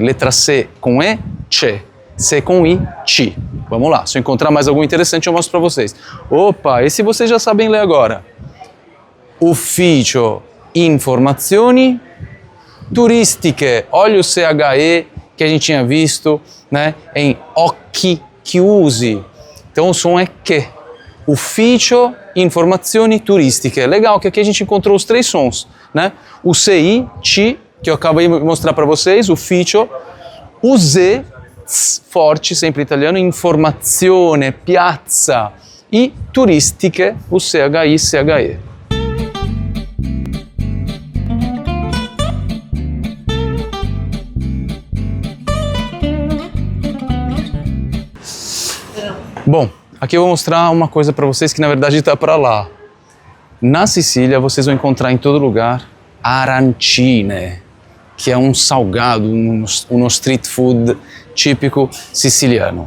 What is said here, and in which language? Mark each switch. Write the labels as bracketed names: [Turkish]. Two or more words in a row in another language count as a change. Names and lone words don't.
[Portuguese] Letra C com E, C. C com I, ci. Vamos lá, se eu encontrar mais algum interessante eu mostro para vocês. Opa, esse vocês já sabem ler agora. [Italian] Ufficio Informazioni Turistiche. [Portuguese] Olha o CHE que a gente tinha visto, né, em [Italian] occhi chiusi. [Portuguese] Então o som é que. [Italian] Ufficio Informazioni Turistiche. [Portuguese] Legal que aqui a gente encontrou os três sons, né? O CI, ci, que eu acabei de mostrar para vocês, ufficio. O Z, forte, sempre italiano, informazione, piazza. E turistiche, o CHI, CHE. Bom, aqui eu vou mostrar uma coisa para vocês que na verdade está para lá. Na Sicília vocês vão encontrar em todo lugar arancine, que é um salgado, um [English] street food [Portuguese] típico siciliano.